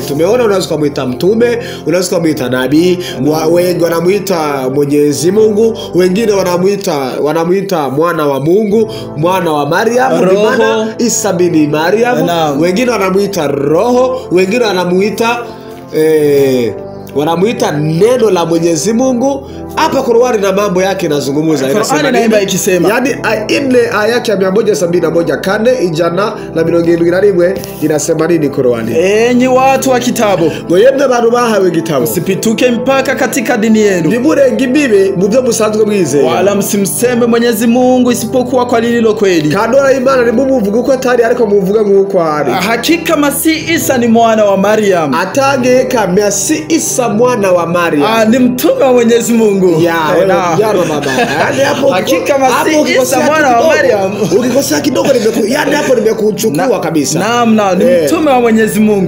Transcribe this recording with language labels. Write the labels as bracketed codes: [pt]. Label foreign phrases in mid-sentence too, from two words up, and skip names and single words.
[sw] Tumeona unaweza kumuita mtume, unaweza kumuita nabii, wengi wanamuita Mwenyezi Mungu, wengine wanamuita mwana wa Mungu, mwana wa Maryam, bimaana Isa bin Maryam, wengine wanamuita roho, wengine wanamuita neno la Mwenyezi Mungu. Hapa Qur'ani na mambo yake inazungumza, inasema naimba ikisema, yani ile aya yake ya 171 kane ijana na 71 inasema nini Qur'ani? Enyi watu wa kitabu, [rn] ngo yemwe bantu bahawe igitabo, [sw] msipituke mpaka katika dini yenu, [rn] ntimurenga imbibe mu byo musanzwe mwizeye, [sw] wala msimseme Mwenyezi Mungu isipokuwa kwa lililo kweli. [rn] Kadora Imana ni mumuvuga uko atari, ariko muvuga nk'uko ari. [sw] Hakika Masihi Isa ni mwana wa Maryam, atangeka Masihi Isa mwana wa Maryam, ni mtume wa Mwenyezi Mungu. Hakika Masihi Isa mwana wa Maryam. Ukikosea kidogo hapo nimekuchukua kabisa. Naam, ni mtume wa Mwenyezi Mungu.